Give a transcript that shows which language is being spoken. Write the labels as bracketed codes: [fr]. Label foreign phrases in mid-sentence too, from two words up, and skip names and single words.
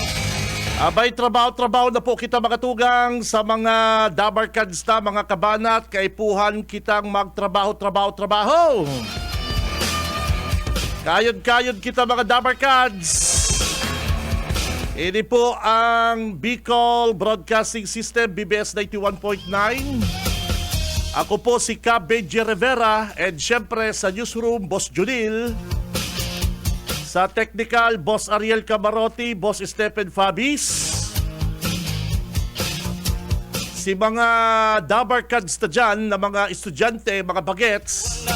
[bik] Abay, trabaho na po kita mga tugang sa mga dabarkads na mga kabanat. Kaipuhan kitang magtrabaho. Kayod kita mga dabarkads. Ini po ang Bicol Broadcasting System, BBS 91.9. Ako po si Benji Rivera, and syempre sa newsroom, Boss Junil. Sa technical, Boss Ariel Camarote, Boss Stephen Fabis. Si mga dabarkads na dyan, na mga estudyante, mga bagets.